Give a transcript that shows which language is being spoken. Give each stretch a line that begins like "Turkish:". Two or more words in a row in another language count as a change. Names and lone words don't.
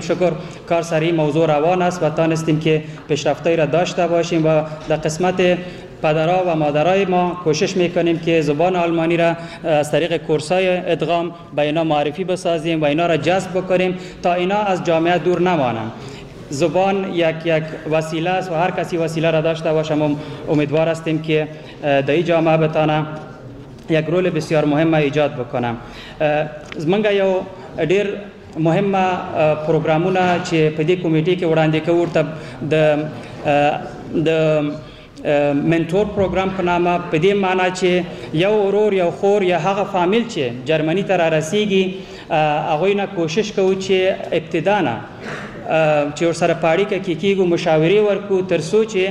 Persian: شکر کار سری موضوع روان است و تانستیم که پیشرفتایی را داشته باشیم و در قسمت پدرها و مادرای ما کوشش میکنیم که زبان آلمانی را از طریق کورسای ادغام به اینا معرفی بسازیم و اینا را جذب بکنیم تا اینا از جامعه دور نمانند. زبان یک وسیله است و هر کسی وسیله را داشته باشه. ما امیدوار هستیم که در این جامعه بتانه یک رول بسیار مهم ایجاد بکنه.
Pashto: منګه یو ډیر مهمه پروګرامونه چې په دې کمیټې کې وړاندې کوو د منتور پروګرام په نامه، په دې معنی چې یو ورور یا خور یا هغه فامیل چې جرمني ته را رسیږي هغوی نه کوشش کوو چې ابتدا نه چې ورسره په اړیکه کې کېږو، مشاورې ورکړو تر څو چې